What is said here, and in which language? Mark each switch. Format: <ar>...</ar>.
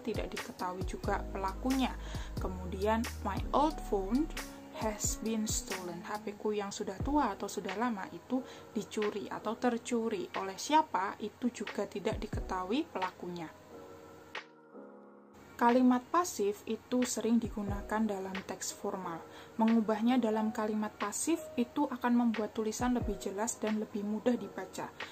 <id>Tidak diketahui juga pelakunya. Kemudian</id> <en>my old phone has been stolen.</en> <id>HP-ku yang sudah tua atau sudah lama itu dicuri atau tercuri. Oleh siapa? Itu juga tidak diketahui pelakunya. Kalimat pasif itu sering digunakan dalam teks formal. Mengubahnya dalam kalimat pasif itu akan membuat tulisan lebih jelas dan lebih mudah dibaca.</id>